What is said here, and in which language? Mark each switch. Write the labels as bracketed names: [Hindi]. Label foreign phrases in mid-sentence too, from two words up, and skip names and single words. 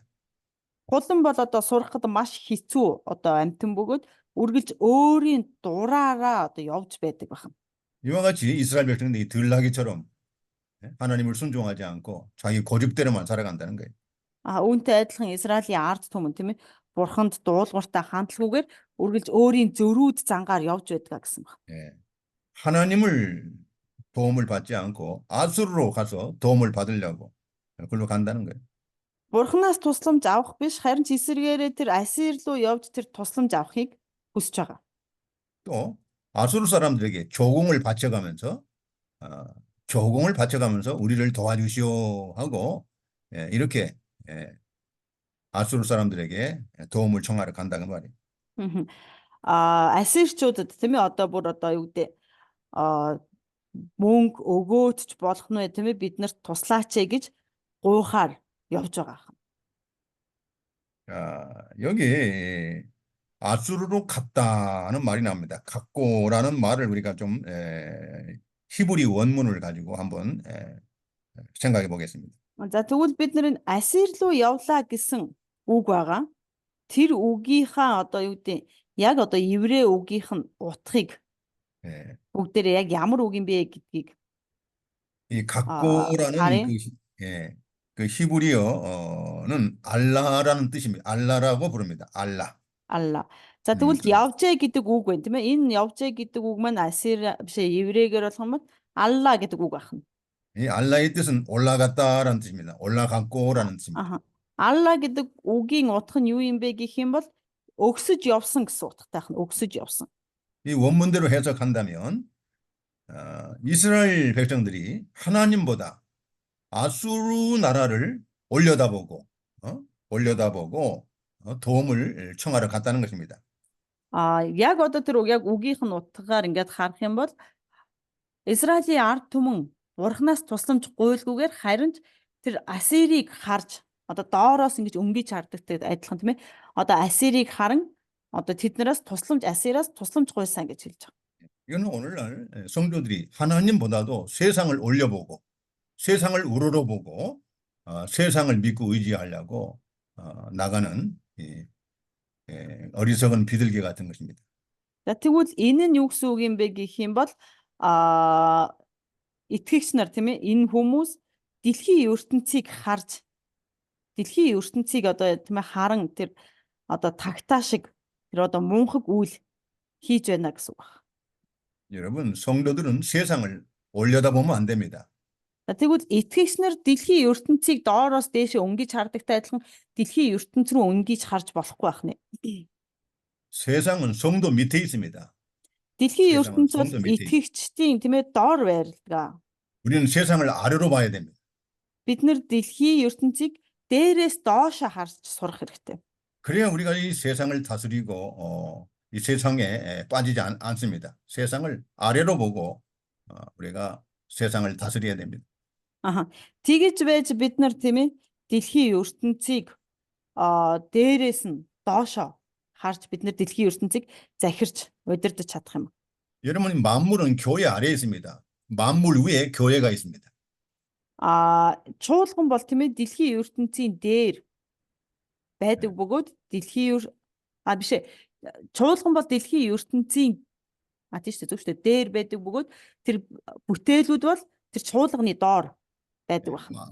[Mongolian] Хулан бол одоо сурахад маш хэцүү одоо амьтан бөгөөд үргэлж өөрийн дураараа одоо явж байдаг байна. [Korean] 이와 같이 이스라엘 백성들이 들나귀처럼 하나님을 순종하지 않고 자기 고집대로만 살아간다는 거예요. [Mongolian] Үүнтэй адилхан Израилийн ард түмэн тийм ээ бурханд дуулууртай хандлаггүйгээр үргэлж өөрийн зөрүүд зангаар явж байдаг гэсэн байна. [Korean] 예. 하나님을 도움을 받지 않고 아수르로 가서 도움을 받으려고 그걸로 간다는 거예요. [Mongolian] Бурханаас тусламж авах биш харин ч эсэргээрээ тэр Асир руу явж тэр тусламж авахыг хүсэж байгаа. [Korean] 또 아수르 사람들에게 조공을 바쳐가면서 우리를 도와주시오 하고 이렇게 아수르 사람들에게 도움을 청하러 간다는 말이에요. [Mongolian] Асирчуудад тийм ээ одоо бүр одоо юу гэдэг мөнгө өгөөд ч болох нь тийм ээ биднэрт туслаач гэж гуйхаар явж байгаа. [Korean] 자, 여기 아수르로 갔다는 말이 나옵니다. 갔고라는 말을 우리가 좀 히브리 원문을 가지고 한번 생각해 보겠습니다. [Mongolian] За тэгвэл бид нэр Асир руу явлаа гэсэн үг байгаа. Тэр үгийнхаа одоо юу гэдэг яг одоо еврей үгийнх нь утгыг бүгдээрээ яг ямар үг юм бэ гэдгийг [Korean] 이 갔고라는 그 히브리어는 알라라는 뜻입니다. 알라라고 부릅니다. 알라. [Mongolian] алла. За тэгвэл явжээ гэдэг үг байна тийм ээ. Энэ явжээ гэдэг үг маань Асир биш еврейгээр болгоно алла гэдэг үг байна. [Korean] 이 알라의 뜻은 올라갔다라는 뜻입니다. 올라갔고라는 뜻입니다. [Mongolian] 알라 гэдэг үгийн утга нь юу юм бэ гэх юм бол өгсөж явсан гэсэн утгатай байна. өгсөж явсан. [Korean] 이 원문대로 해석한다면 이스라엘 백성들이 하나님보다 아수르 나라를 올려다보고 도움을 청하러 갔다는 것입니다. [Mongolian] Яг одоо тэр яг үгийнх нь утгаар ингээд харах юм бол Израилийн ард түмэн Бурханаас тусламж гуйлгүйгээр харин тэр Асирыг харж одоо доороос ингэж өнгөж хардагтай адилхан тийм ээ. Одоо Асирыг харан одоо тэднээс Асираас тусламж гуйсан гэж хэлж байгаа. [Korean] 이거는 오늘날 성도들이 하나님보다도 세상을 올려보고 세상을 우러러보고 세상을 믿고 의지하려고 나가는 어리석은 비둘기 같은 것입니다. [Mongolian] За тэгвэл энэ нь юу гэсэн үг юм бэ гэх юм бол итгэгч нар тийм ээ энэ хүмүүс дэлхийн ертөнцийг одоо тийм ээ харан тэр одоо тагтаа шиг тэр одоо мунхаг үйл хийж байна гэсэн үг байна. [Korean] 여러분 성도들은 세상을 올려다보면 안 됩니다. [Mongolian] Тэгвэл итгэгч нар дэлхийн ертөнцийг доороос дээшээ өнгөж хардагтай адилхан дэлхийн ертөнц рүү өнгөж харж болохгүй байна. [Korean] 세상은 성도 밑에 있습니다. [Mongolian] дэлхийн ертөнц бол итгэгчдийн тийм ээ доор байрладаг. [Korean] 우리는 세상을 아래로 봐야 됩니다. [Mongolian] бид нар дэлхийн ертөнцийг дээрээс доошо харж сурах хэрэгтэй. [Korean] 그래야 우리가 이 세상을 다스리고 이 세상에 빠지지 않습니다. 세상을 아래로 보고 우리가 세상을 다스려야 됩니다. Аха. [Mongolian] Тэгэж байж бид нар тийм ээ дэлхийн ертөнцийг дээрээс нь доошо харж бид нар дэлхийн ертөнцийг захирч удирдах чадах юм. [Korean] 여러분, 만물은 교회 아래에 있습니다. 만물 위에 교회가 있습니다. [Mongolian] Чуулган бол тийм ээ дэлхийн ертөнцийн дээр байдаг бөгөөд биш ээ. Чуулган бол дэлхийн ертөнцийн тийм шүү дээ зөв шүү дээ дээр байдаг бөгөөд тэр бүтээлүүд бол тэр чуулганы доор байдаг байна.